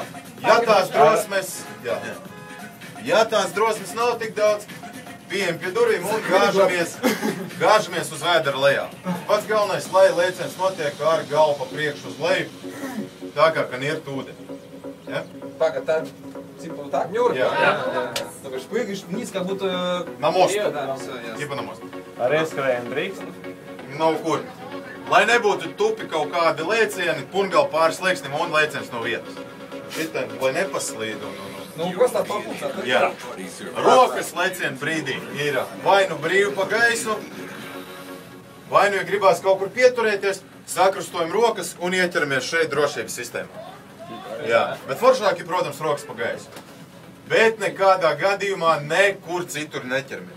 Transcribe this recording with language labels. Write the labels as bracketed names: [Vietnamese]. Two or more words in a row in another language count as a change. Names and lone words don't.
[Latvian] Ja tās drosmes nav tik daudz, pieejam pie durvīm un gāžamies uz vēdera lejā. Pats galvenais, lai lēciens notiek ar galvu pa priekšu uz leju, tā kā nirt ūdeni. Ja? [Russian] Пага, так, типа вот так? Нюрка? [Latvian] Jā. [Russian] Ты говоришь, прыгаешь вниз, как будто... На мосту. Да, все, ясно. Типа на мосту. [Latvian] Ar ieskrējumu drīkst? Nav kur. Lai nebūtu tupi kaut kādi lēcieni, pungali pāris lēksnim un lēciens no vietas. Šitien, lai nepaslīd un... [Russian] Ну, просто оттолкнуться. [Latvian] Jā. Rokas lēcienu brīdī ir vai nu brīvi pa gaisu, vai nu, ja gribās kaut kur pieturēties, sakrustojam rokas un ieķeramies šeit drošības sistēmā. Jā, bet foršāk ir, protams, rokas pa gaisu. Bet nekādā gadījumā nekur citur neķeramies.